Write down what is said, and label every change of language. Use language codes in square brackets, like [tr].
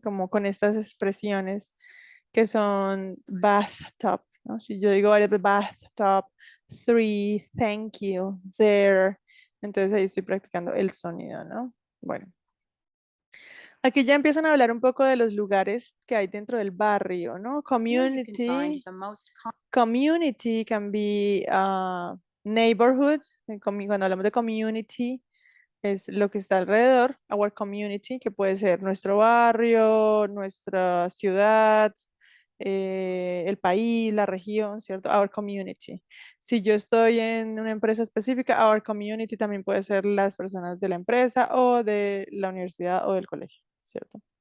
[es] Como con estas expresiones que son bathtub, ¿no? Si yo digo varias veces bathtub, three, thank you, there, entonces ahí estoy practicando el sonido, ¿no? Bueno. Aquí ya empiezan a hablar un poco de los lugares que hay dentro del barrio, ¿no? [en] Here you can find Community. the most Community can be neighborhood. [es] Cuando hablamos de community, es lo que está alrededor. [en] Our community, [es] que puede ser nuestro barrio, nuestra ciudad, el país, la región, ¿cierto? Our community. Si yo estoy en una empresa específica, our community también puede ser las personas de la empresa o de la universidad o del colegio, ¿cierto?